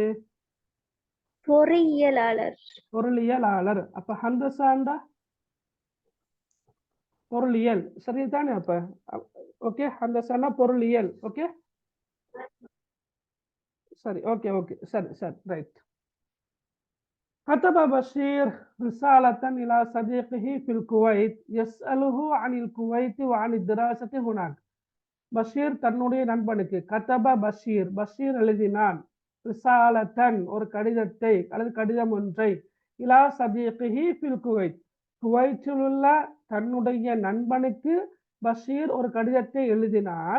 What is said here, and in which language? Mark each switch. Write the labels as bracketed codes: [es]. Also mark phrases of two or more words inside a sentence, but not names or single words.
[ta] பொறியியலாளர். பொருளியலாளர். அப்ப ஹந்தஸாண்டா பொருளியல், சரிதானே? அப்ப ஓகே, ஹந்தஸானா பொருளியல். ஓகே, சரி, ஓகே ஓகே, சரி சரி, ரைட். [ar] كتب بشير رسالة إلى صديقه في الكويت يسأله عن الكويت وعن الدراسة هناك. [ta] பஷீர் தன்னுடைய நண்பனுக்கு, [ar] كتب بشير, [ta] பஷீர் எழுதினான், ரிசாலத்தன் ஒரு கடிதத்தை அல்லது கடிதம் ஒன்றை, [ar] إلى صديقه في الكويت, [ta] குவைத்தில் உள்ள தன்னுடைய நண்பனுக்கு பஷீர் ஒரு கடிதத்தை எழுதினான்.